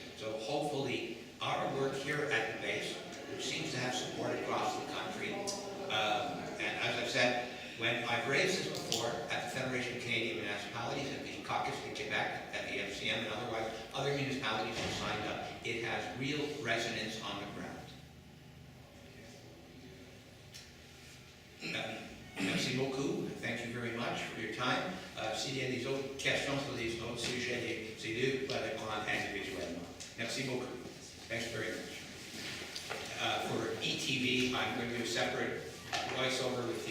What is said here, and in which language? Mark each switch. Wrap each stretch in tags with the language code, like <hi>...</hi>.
<en>So hopefully our work here at the base, which seems to have support across the country, and as I've said, when I've raised this before at the Federation of Canadian Municipalities, at the Caucus de Quebec, at the FCM, and otherwise, other municipalities have signed up. It has real resonance on the ground.</en> <fr>Merci beaucoup.</fr> <en>Thank you very much for your time.</en> <fr>S'il y a des autres questions sur les autres sujets, c'est deux pour répondre individuellement. Merci beaucoup.</fr> <en>Thanks very much. For ETV, I'm going to do a separate voiceover with you.</en>